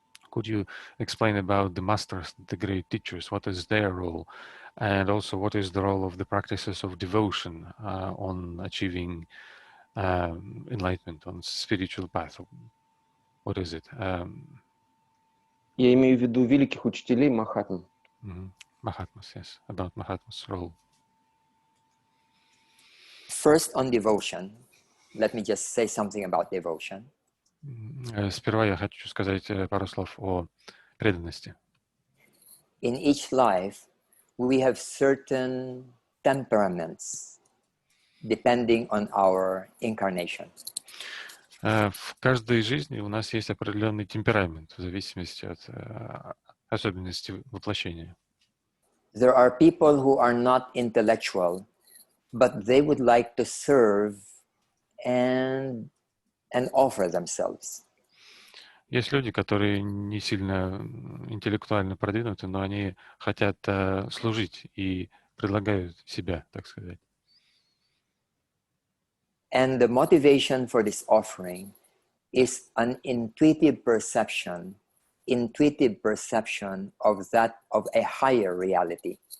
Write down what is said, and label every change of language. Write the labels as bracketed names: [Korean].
[English] Could you explain about the masters, the great teachers? What is their role, and also what is the role of the practices of devotion on achieving enlightenment on spiritual path? What is it? [Russian] Я имею в виду великих учителей Махатм. [English] Mahatmas, yes, about Mahatma's role. First on devotion, let me just say something about devotion. [Russian] Сперва я хочу сказать пару слов о преданности. [English] In each life, we have certain temperaments depending on our incarnation. [Russian] В каждой жизни у нас есть определенный темперамент в зависимости от особенностей воплощения. [English] There are people who are not intellectual, but they would like to serve and offer themselves. [Russian] Есть люди, которые не сильно интеллектуально продвинуты, но они хотят служить и предлагают себя, так сказать. [English] And the motivation for this offering is an intuitive perception intuitive perception of a higher reality.